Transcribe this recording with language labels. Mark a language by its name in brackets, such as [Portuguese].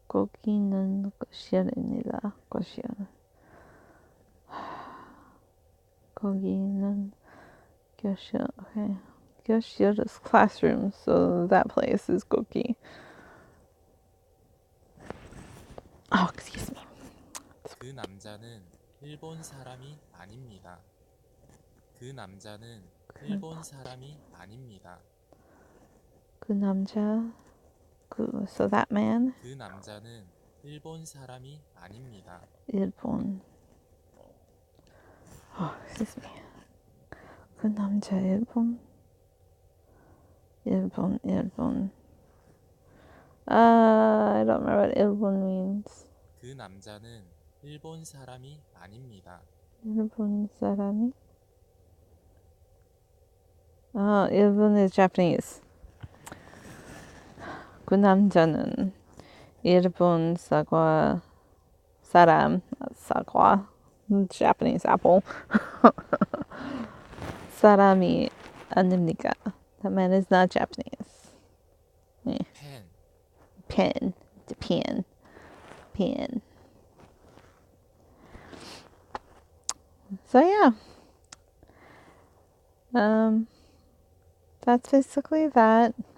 [Korean] 거기는 거실입니다. 거실. 거기는 교실. Okay. [English] 교실 is classroom, so that place is 거기. Oh, excuse me. [Korean] 그 남자는 일본 사람이 아닙니다. 그 남자는 일본 사람이 아닙니다. 그 남자. [English] So that man. [Korean] 그 남자는 일본 사람이 아닙니다. 일본. [English] Oh, excuse me. [Korean] 그 남자 일본. 일본. [English] I don't remember what 일본 means. [Korean] 그 남자는 일본 사람이 아닙니다. 일본 사람이? [English] 일본 is Japanese. [Korean] 그 남자는 일본 사람, 사과, [English] Japanese apple. [Korean] 사람이 아닙니까? [English] That man is not Japanese. [Korean] 펜, [English] Pen, pen, pen. So yeah, that's basically that.